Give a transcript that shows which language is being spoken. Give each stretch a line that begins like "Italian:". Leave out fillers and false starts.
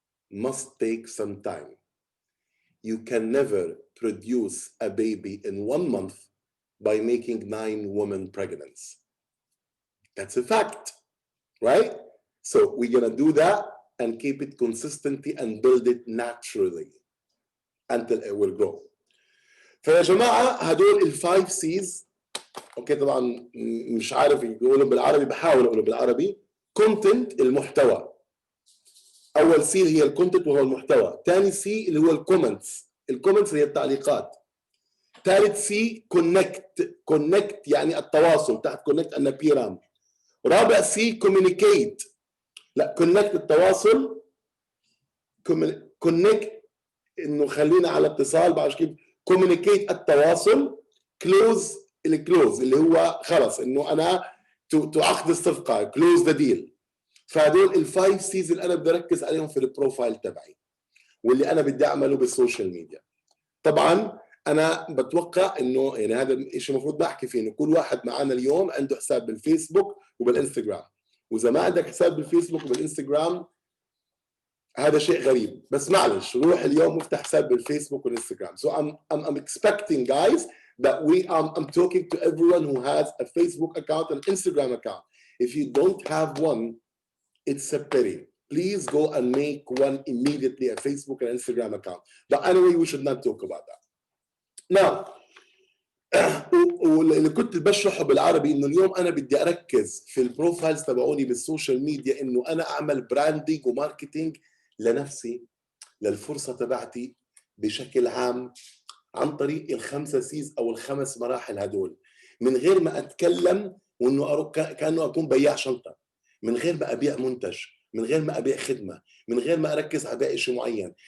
English: must take some time. You can never produce a baby in 1 month by making 9 women pregnant. That's a fact, right? So we're gonna do that and keep it consistently and build it naturally until it will grow.
Arabic: فيا جماعة هدول الفايف سيز، اوكي طبعا مش عارف يقولوا بالعربي، بحاول اقوله بالعربي. كونتنت، المحتوى. اول سي هي الكونتنت وهو المحتوى. ثاني سي اللي هو الكومنتس، الكومنتس هي التعليقات. ثالث سي كونكت، كونكت يعني التواصل، تحت كونكت ان بيرام. رابع سي كوميونيكيت، لا كونكت التواصل، كونكت انه خلينا على اتصال، بعد كيف كوميونيكيت التواصل. كلوز، الكلوز اللي هو خلص انه انا تعقد الصفقه،
English: Close the deal.
Arabic: فهدول الفايف سيز اللي انا بدي اركز عليهم في البروفايل تبعي واللي انا بدي اعمله بالسوشيال ميديا. طبعا انا بتوقع انه يعني هذا الشيء المفروض بحكي فيه، انه كل واحد معنا اليوم عنده حساب بالفيسبوك وبالانستغرام، واذا ما عندك حساب بالفيسبوك وبالانستغرام هذا شيء غريب، بس معلش روح اليوم وافتح حساب بالفيسبوك والانستغرام.
English: So I'm expecting guys that I'm talking to everyone who has a Facebook account and Instagram account. If you don't have one, it's a pity. Please go and make one immediately, a Facebook and Instagram account. But anyway, we should not talk about that.
Arabic: Now, واللي كنت بشرحه بالعربي انه اليوم انا بدي اركز في البروفايلز تبعوني بالسوشيال ميديا، انه انا اعمل براندنج وماركتينج لنفسي، للفرصه تبعتي بشكل عام، عن طريق الخمسه سيز او الخمس مراحل هدول، من غير ما اتكلم وانه كانه اكون بياع شنطه، من غير ما ابيع منتج، من غير ما ابيع خدمه، من غير ما اركز على باقي شيء معين.